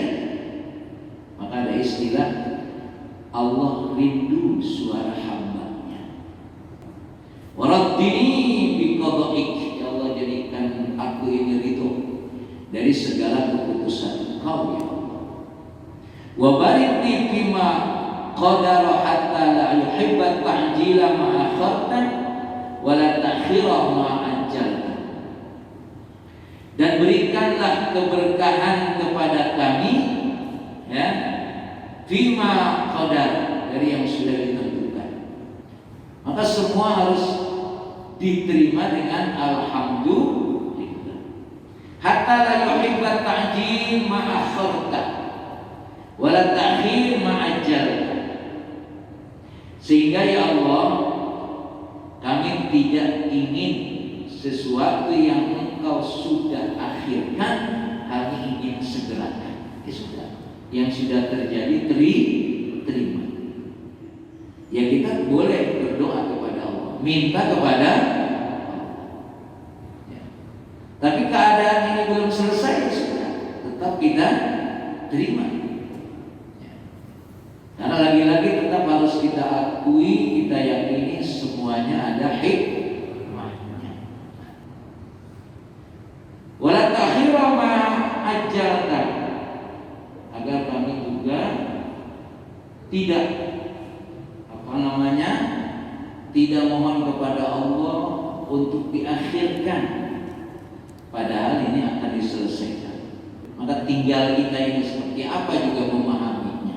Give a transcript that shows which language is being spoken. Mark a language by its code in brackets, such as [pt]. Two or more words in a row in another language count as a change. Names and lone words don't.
[id] Maka ada istilah Allah rindu suara hambanya. [ar] رضني بقضائك, [id] ya Allah jadikan aku ini ridho dari segala keputusan Engkau ya Allah. [ar] وبارك لي بما قدرت حتى لا يحب تعجيل ما أخرت ولا تأخير ما عجلت. [id] Dan berikanlah keberkahan kepada kami, ya, [ar] بما قدر, [id] dari yang sudah ditentukan. Maka semua harus diterima dengan alhamdulillah. [ar] حتى لا يحب تعجيل ما أخرت ولا تأخير ما عجلت. [id] Sehingga ya Allah, kami tidak ingin sesuatu yang Engkau sudah akhirkan, kami ingin segerakan. Sudah, yang sudah terjadi terima. Ya kita boleh berdoa kepada Allah, minta kepada Allah. Ya. Tapi keadaan ini belum selesai, sudah tetap kita terima. Ya. Karena lagi-lagi tetap harus kita akui, kita yakini semuanya ada hikmahnya. [ar] ولا تأخير ما عجلت, [id] agar kami juga tidak tidak mohon kepada Allah untuk diakhirkan, padahal ini akan diselesaikan. Maka tinggal kita ini seperti apa juga memahaminya.